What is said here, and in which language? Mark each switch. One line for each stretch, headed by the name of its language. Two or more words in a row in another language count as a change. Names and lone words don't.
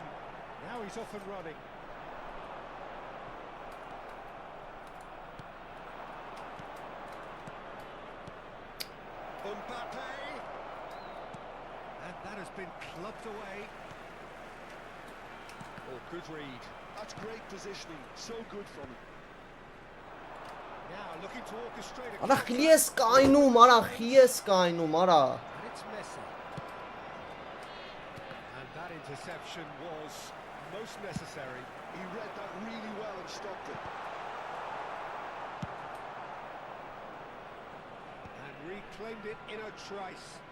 English: Now he's off and running. Mbappe! And that has been clubbed away. Oh, good read. That's great positioning. So good from him. Now looking to orchestrate a
Armenian: արա խի ես կայնում արա խի ես կայնում արա
English: And it's Messi. And that interception was most necessary. He read that really well and stopped it. And reclaimed it in a trice.